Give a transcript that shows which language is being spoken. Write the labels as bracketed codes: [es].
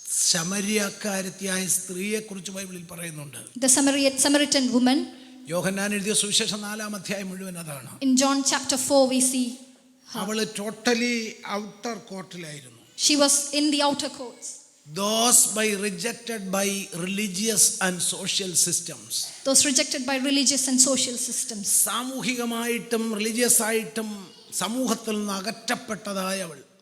[ml] ശമര്യക്കാരത്തിയായ സ്ത്രീയെക്കുറിച്ച് ബൈബിളിൽ പറയുന്നുണ്ട്. [en] The Samaritan woman. [ml] യോഹന്നാൻ എഴുതിയ സുവിശേഷം 4-ാം അധ്യായം മുഴുവൻ അതാണ്. [en] In John chapter 4 we see her. [ml] അവള് totally outer കോർട്ടിലായിരുന്നു. [en] She was in the outer courts. Those rejected by religious and social systems. Those rejected by religious and social systems. [ml] സാമൂഹികമായിട്ടും religious ആയിട്ടും സമൂഹത്തിൽ നിന്ന് അകറ്റപ്പെട്ടതായവൾ.